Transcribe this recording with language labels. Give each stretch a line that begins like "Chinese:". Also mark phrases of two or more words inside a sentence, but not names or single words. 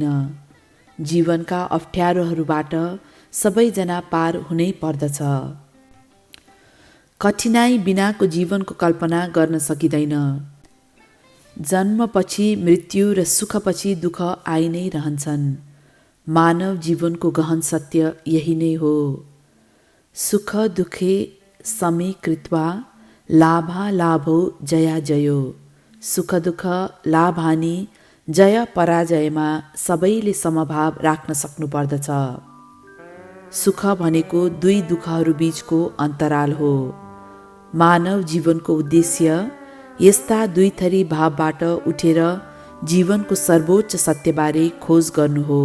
Nepali: जीवनका अप्ठ्यारोहरूबाट सबैजना पार हुनै पर्दछ। कठिनाई बिनाको जीवनको कल्पना गर्न सकिँदैन। जन्मपछि मृत्यु र सुखपछि दुःख आइ नै रहन्छन्। मानव जीवनको गहन सत्य यही नै हो।
Sanskrit: सुख दुःखे समे कृत्वा लाभालाभौ जया जयो।
Nepali: सुख दुःख लाभ हानि जय पराजयमा सबैले समभाव राख्न सक्नुपर्दछ। सुख भनेको दुई दुःखहरू बीचको अन्तराल हो। मानव जीवनको उद्देश्य यस्ता दुई थरी भावबाट उठेर जीवनको सर्वोच्च सत्यबारे खोज गर्नु हो।